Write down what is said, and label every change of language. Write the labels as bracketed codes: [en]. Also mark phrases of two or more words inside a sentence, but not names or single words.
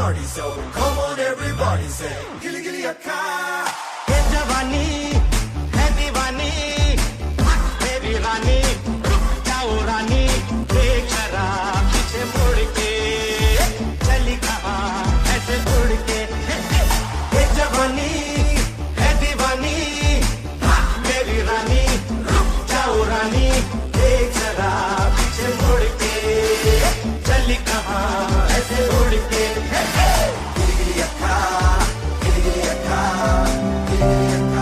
[en] So come on everybody say gilly gilly akka. [hi] Hey जवानी, hey दीवानी, baby रानी, जाओ रानी, देख ज़रा पीछे मुड़ के, चली कहाँ ऐसे उड़ के. Hey जवानी, hey दीवानी, baby रानी, जाओ रानी, देख ज़रा पीछे मुड़ के, चली कहाँ ऐसे उड़ के. Gilly gilly akka, gilly gilly akka, gilly gilly akka.